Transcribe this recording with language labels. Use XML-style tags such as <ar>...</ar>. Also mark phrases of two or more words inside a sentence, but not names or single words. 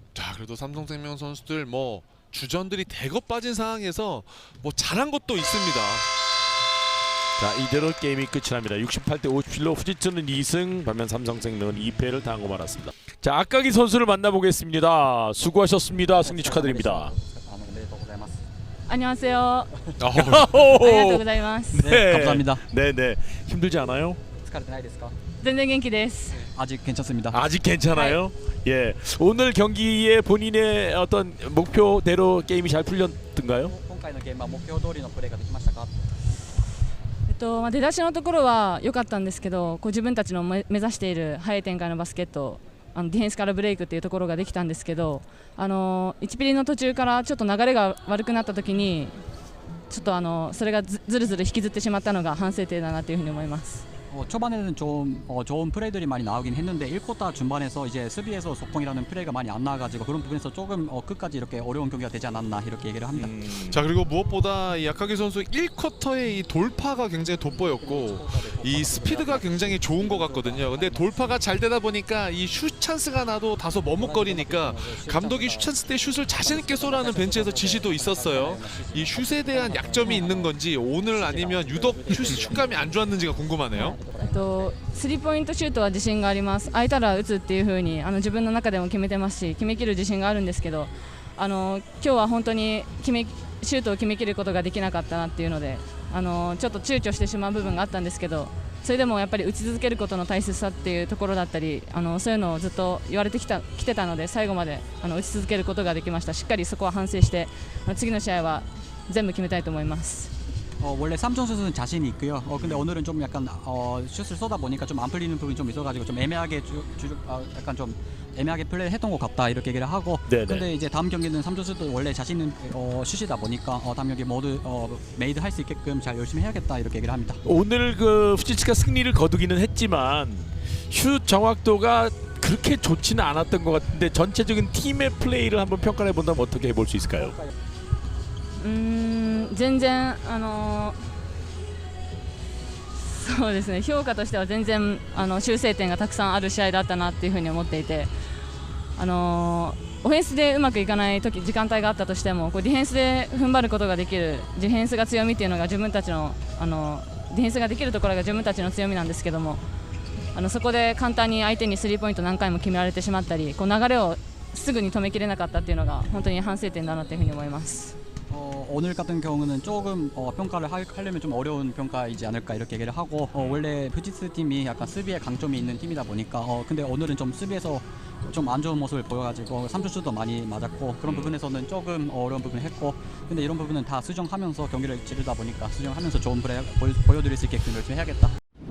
<ko>자, 그래도 삼성생명 선수들 뭐 주전들이 대거 빠진 상황에서 뭐 잘한 것도 있습니다. 자, 이대로 게임이 끝이 납니다. 68대 57로 후지츠는 2승, 반면 삼성생명은 2패를 당하고 말았습니다. 자, 아까기 선수를 만나보겠습니다. 수고하셨습니다. 승리 축하드립니다. 안녕하세요. 어,</ko> <ja>ありがとうございます。</ja> <ko>네, 감사합니다. 네네. 힘들지 않아요?</ko> <ja>疲れてないですか? 全然元気です。</ja> <ko>아직 괜찮습니다. 아직 괜찮아요? 예. 오늘 경기에 본인의 어떤 목표대로 게임이 잘 풀렸던가요?</ko> <ja>今回のゲームは目標通りのプレーができましたか? 出だしのところは良かったんですけど、自分たちの目指している速い展開のバスケット、ディフェンスからブレイクっていうところができたんですけど、1ピリの途中からちょっと流れが悪くなった時に、ちょっとそれがずるずる引きずってしまったのが反省点だなというふうに思います。</ja> <ko>초반에는 좀 좋은 플레이들이 많이 나오긴 했는데 1쿼터 중반에서 이제 수비에서 속공이라는 플레이가 많이 안 나와가지고 그런 부분에서 조금 끝까지 이렇게 어려운 경기가 되지 않았나 이렇게 얘기를 합니다. 자, 그리고 무엇보다 이 야카기 선수 1쿼터의 이 돌파가 굉장히 돋보였고 이 스피드가 굉장히 좋은 것 같거든요. 근데 돌파가 잘 되다 보니까 이 슛 찬스가 나도 다소 머뭇거리니까 감독이 슛 찬스 때 슛을 자신 있게 쏘라는 벤치에서 지시도 있었어요. 이 슛에 대한 약점이 있는 건지 오늘 아니면 유독 슛감이 안 좋았는지가 궁금하네요.</ko> <ja>スリーポイントシュートは自信があります。空いたら打つっていう風に自分の中でも決めてますし、決めきる自信があるんですけど、今日は本当にシュートを決めきることができなかったなっていうので、ちょっと躊躇してしまう部分があったんですけど、それでもやっぱり打ち続けることの大切さっていうところだったり、そういうのをずっと言われてきてたので、最後まで打ち続けることができました。しっかりそこは反省して、次の試合は全部決めたいと思います。</ja> <ko>원래 3점 슛은 자신이 있고요. 근데 오늘은 좀 약간 슛을 쏘다 보니까 좀 안 풀리는 부분이 좀 있어가지고 좀 애매하게 약간 좀 애매하게 플레이했던 것 같다 이렇게 얘기를 하고. 네네. 근데 이제 다음 경기는 3점 슛도 원래 자신 있는 슛이다 보니까 다음 경기 모두 메이드 할 수 있게끔 잘 열심히 해야겠다 이렇게 얘기를 합니다. 오늘 그 후지츠가 승리를 거두기는 했지만 슛 정확도가 그렇게 좋지는 않았던 것 같은데 전체적인 팀의 플레이를 한번 평가해 본다면 어떻게 해볼 수 있을까요?</ko> <ja>全然そうですね、評価としては全然修正点がたくさんある試合だったなっていうふうに思っていて、オフェンスでうまくいかない時時間帯があったとしてもディフェンスで踏ん張ることができる、ディフェンスが強みっていうのが自分たちのディフェンスができるところが自分たちの強みなんですけども、そこで簡単に相手にスリーポイント何回も決められてしまったり、こう流れをすぐに止めきれなかったっていうのが本当に反省点だなというふうに思います。</ja> <ko>오늘 같은 경우는 조금 평가를 하려면 좀 어려운 평가이지 않을까 이렇게 얘기를 하고 원래 퓨지스 팀이 약간 수비에 강점이 있는 팀이다 보니까 근데 오늘은 좀 수비에서 좀 안 좋은 모습을 보여가지고 3점슛도 많이 맞았고 그런 부분에서는 조금 어려운 부분을 했고 근데 이런 부분은 다 수정하면서 경기를 치르다 보니까 수정하면서 좋은 플레이 보여드릴 수 있게끔 열심히 해야겠다.</ko>